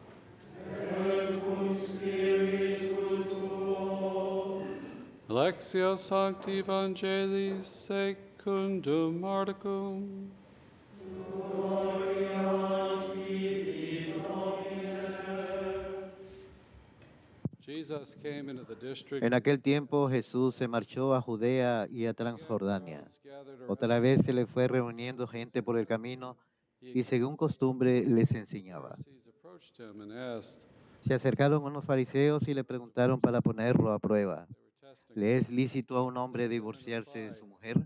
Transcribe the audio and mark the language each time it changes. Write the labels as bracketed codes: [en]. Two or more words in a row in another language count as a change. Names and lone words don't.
[la] Lectio Sancti Evangelii secundum Marcum. [en] Jesus came into the district [es] En aquel tiempo Jesús se marchó a Judea y a Transjordania. Otra vez se le fue reuniendo gente por el camino y según costumbre les enseñaba. Se acercaron unos fariseos y le preguntaron para ponerlo a prueba: ¿le es lícito a un hombre divorciarse de su mujer?